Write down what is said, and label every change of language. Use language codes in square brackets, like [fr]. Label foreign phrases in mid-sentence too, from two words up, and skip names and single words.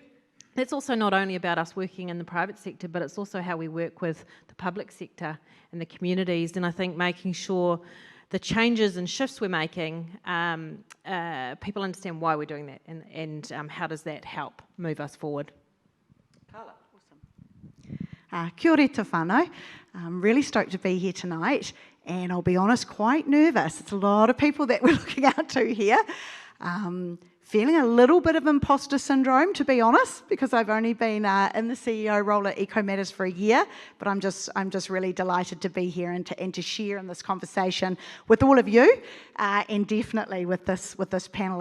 [en] It's also not only about us working in the private sector, but it's also how we work with the public sector and the communities. And I think making sure the changes and shifts we're making, people understand why we're doing that, and how does that help move us forward. Carla. [mi] Kia ora te whānau. [en] I'm really stoked to be here tonight, and I'll be honest, quite nervous. It's a lot of people that we're looking out to here. Feeling a little bit of imposter syndrome, to be honest, because I've only been in the CEO role at EcoMatters for a year, but I'm just really delighted to be here and to share in this conversation with all of you, and definitely with this panel.